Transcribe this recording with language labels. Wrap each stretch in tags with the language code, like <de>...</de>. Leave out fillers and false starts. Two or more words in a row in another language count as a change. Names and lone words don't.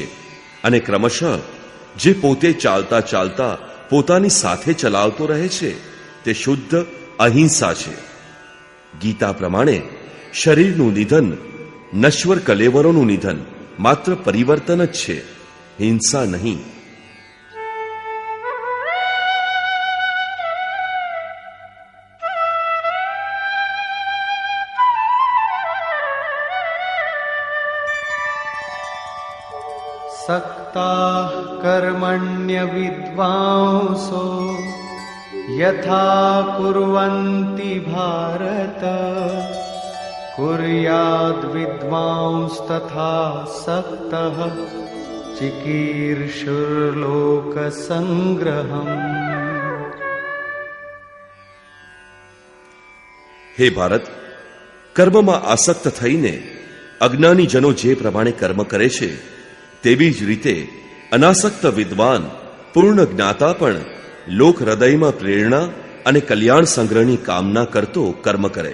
<gu>અને ક્રમશઃ જે પોતે ચાલતા ચાલતા પોતાની સાથે ચલાવતો રહે છે તે શુદ્ધ અહિંસા છે. ગીતા પ્રમાણે શરીરનું નિધન, નશ્વર કલેવરોનું નિધન માત્ર પરિવર્તન જ છે, હિંસા નહીં.</gu> <sa>सक्ताः कर्मण्य विद्वांसो यथा कुर्वन्ति भारत कुर्याद् विद्वांस तथा सक्तः चिकीर्षुर्लोक संग्रहम्.</sa> <gu>હે ભારત, કર્મમાં આસક્ત થઈને અજ્ઞાની જનો જે પ્રમાણે કર્મ કરે છે તેવી જ રીતે અનાસક્ત વિદ્વાન પૂર્ણ જ્ઞાતા પણ લોક હૃદયમાં પ્રેરણા અને કલ્યાણ સંગ્રહની કામના કરતો કર્મ કરે.</gu>